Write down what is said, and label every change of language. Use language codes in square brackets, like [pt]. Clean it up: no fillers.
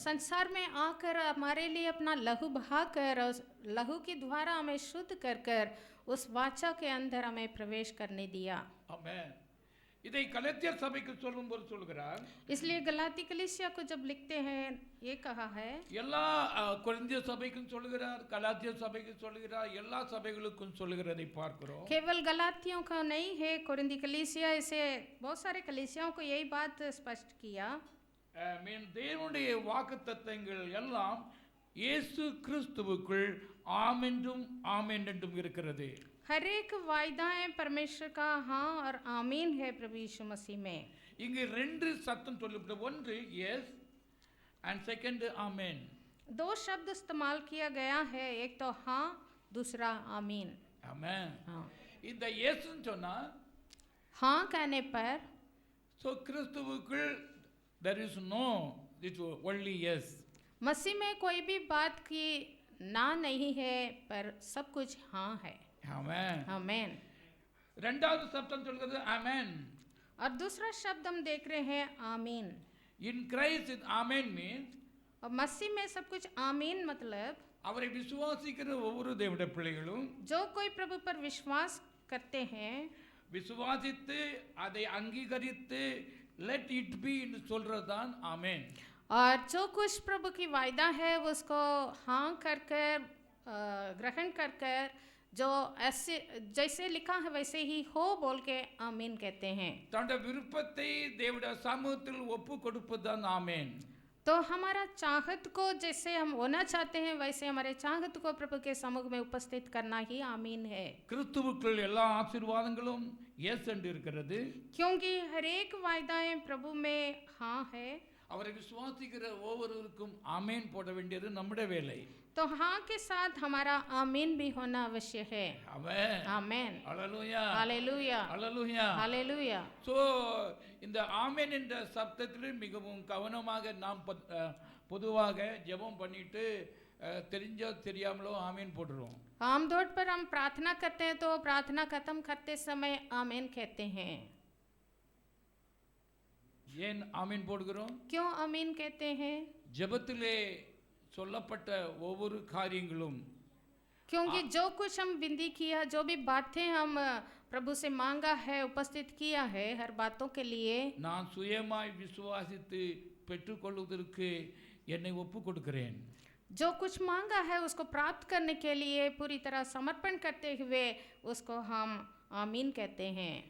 [hi] संसार में आकर हमारे लिए अपना लहू बहाकर उस लहू के द्वारा हमें शुद्ध कर कर उस वाचा के अंदर हमें प्रवेश करने दिया. [ta] ஆமென். இதை கலாத்தியர் சபைக்கு சொல்லும்போது சொல்கிறார். [hi] इसलिए गलाती कलीसिया को जब लिखते हैं ये कहा है. [ta] எல்லா கொரிந்திய சபைக்கும் சொல்கிறார், கலாத்தியர் சபைக்கு சொல்கிறார், எல்லா சபைகளுக்கும் சொல்கிறதை பார்க்கிறோம். [hi] केवल गलातियों का नहीं है, कोरिंदी कलीसिया इसे बहुत सारे कलीसियाओं को यही बात स्पष्ट किया. [ta] தேவனுடைய வாக்குத்தத்தங்கள் எல்லாம் இயேசு கிறிஸ்துவுக்குள் ஆமென்றும் ஆமென் என்றும் இருக்கிறது. [hi] हर एक वायदाएं परमेश्वर का हाँ और आमीन है प्रभु यीशु मसीह में. [ta] இங்கு ரெண்டு சத்தம் சொல்லப்பட்டது. ஒன்று எஸ் [en] and second [ta] आमेन. [hi] दो शब्द इस्तेमाल किया गया है, एक तो हाँ, दूसरा आमीन. आमेन. हाँ. [ta] இந்த எஸ் சொன்னா [hi] हाँ कहने पर [en] so கிறிஸ்துவுக்குள் there is no it only yes. [hi] मसीह में कोई भी बात की ना नहीं है, पर सब कुछ हाँ है. आमेन. आमेन. [ta] ரெண்டாவது சத்தம் சொல்கிறது आमेन. [hi] और दूसरा शब्द हम देख रहे हैं आमीन. [en] in Christ it amen means [hi] और मसीह में सब कुछ आमीन मतलब [ta] அவரை விசுவாசிக்கிற ஒவ்வொரு தேவனுடைய பிள்ளைகளும் [hi] जो कोई प्रभु पर विश्वास करते हैं, [ta] விசுவாசித்து அதை அங்கீகரித்து [en] let it be [ta] என்று சொல்றதுதான் ஆமென். [hi] और जो कुछ प्रभु की वायदा है उसको हाँ कर कर ग्रहण कर कर जो ऐसे जैसे लिखा है वैसे ही हो बोल के आमीन कहते हैं. [ta] தன்னுடைய விருப்பத்தை தேவனுடைய சமூகத்தில் ஒப்பு கொடுப்பதுதான் ஆமென். [hi] तो हमारा चाहत को जैसे हम होना चाहते हैं वैसे हमारे चाहत को प्रभु के सम्मुख में उपस्थित करना ही आमीन है. [ta] கிறிஸ்துவுக்குள் எல்லா ஆசீர்வாதங்களும் எஸ் என்று இருக்கிறது. [hi] क्योंकि हर एक वायदाएं प्रभु में हाँ है. [ta] அவரை விசுவாசிக்கிற ஒவ்வொருவருக்கும் ஆமென் போட வேண்டியது நம்முடைய வேலை. [hi] तो हाँ के साथ हमारा आमीन भी होना अवश्य है. [ta] ஆமென். [hi] आमेन. [ta] ஹalleluya. [hi] हालेलुया. [ta] ஹalleluya. [hi] हालेलुया. [ta] சோ இந்த ஆமென் என்ற சப்தத்தில் மிகவும் கவனமாக நாம் பொதுவாக ஜெபம் பண்ணிட்டு தெரிஞ்சோ தெரியாமலோ ஆமென் போடுறோம். [hi] आमतौर पर हम प्रार्थना करते हैं तो प्रार्थना खत्म करते समय आमीन कहते हैं. [ta] ஏன் ஆமென் போடுகிறோம்? [hi] क्यों आमीन कहते हैं? [ta] ஜெபத்திலே சொல்லப்பட்ட ஒவ்வொரு காரியங்களும் [hi] क्योंकि जो कुछ हम विनती किया, जो भी बातें हम प्रभु से मांगा है, उपस्थित किया है, हर बातों के लिए [ta] நான் சுயமாய் விசுவாசித்து பெற்றுக்கொள்வதற்கு என்னை ஒப்பு கொடுக்கிறேன். [hi] जो कुछ मांगा है उसको प्राप्त करने के लिए पूरी तरह समर्पण करते हुए उसको हम आमीन कहते हैं.